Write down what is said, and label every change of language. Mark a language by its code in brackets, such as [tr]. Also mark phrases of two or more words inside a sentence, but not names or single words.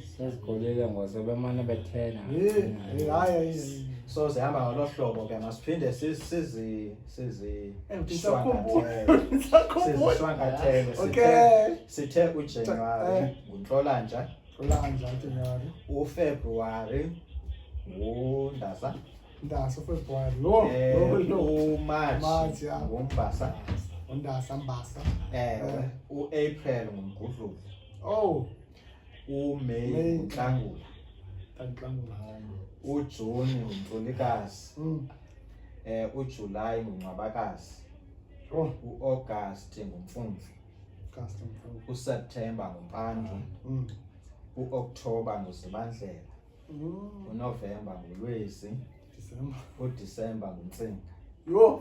[xh] sezikhulile ngoze bemane bethena. Hayi so zihamba ngolo hlobo ke masiphinde sizishwankathele sithe uJanuary nguNhlolanja January uFebruary nguNdasa February uMarch nguMbasa Mbasa uApril nguMgudluli uMay nguNhlangula uJuni nguNtulikazi uJuly nguNcwabakazi uAugust nguMfumfu uSeptember nguMpandla uOctober nguZibandlela uNovember nguLwezi uDisemba nguNtsinga.